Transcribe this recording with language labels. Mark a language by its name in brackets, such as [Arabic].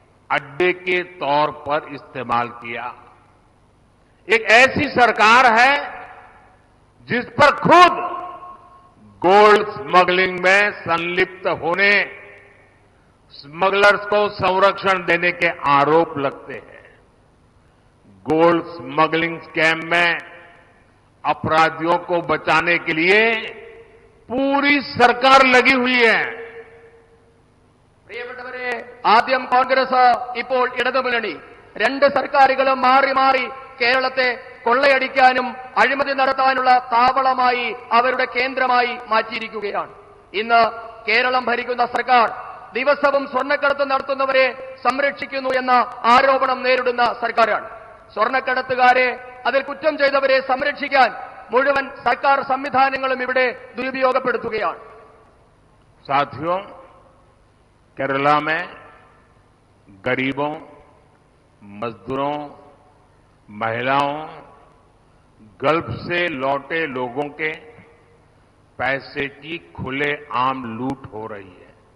[Hindi] अड्डे के तौर पर इस्तेमाल किया। एक ऐसी सरकार है जिस पर खुद गोल्ड स्मगलिंग में संलिप्त होने स्मगलर्स को संरक्षण देने के आरोप लगते हैं। गोल्ड स्मगलिंग स्कैम में अपराधियों को बचाने के लिए पूरी सरकार लगी हुई है। [Malayalam] പ്രിയപ്പെട്ടവരെ, ആദ്യം കോൺഗ്രസ്, ഇപ്പോൾ ഇടതുമുന്നണി, രണ്ട് സർക്കാരുകളും മാറി മാറി കേരളത്തെ കൊള്ളയടിക്കാനും അഴിമതി നടത്താനുള്ള താവളമായി അവരുടെ കേന്ദ്രമായി മാറ്റിയിരിക്കുകയാണ്. ഇന്ന് കേരളം ഭരിക്കുന്ന സർക്കാർ ദിവസവും സ്വർണ്ണക്കടത്ത് നടത്തുന്നവരെ സംരക്ഷിക്കുന്നു എന്ന ആരോപണം നേരിടുന്ന സർക്കാരാണ്. സ്വർണ്ണക്കടത്തുകാരെ, അതിൽ കുറ്റം ചെയ്തവരെ സംരക്ഷിക്കാൻ മുഴുവൻ സർക്കാർ സംവിധാനങ്ങളും ഇവിടെ ദുരുപയോഗപ്പെടുത്തുകയാണ്. [Hindi] साथियों, केरला में गरीबों, मजदूरों, महिलाओं, गल्फ से लौटे लोगों के पैसे की खुलेआम लूट हो रही है।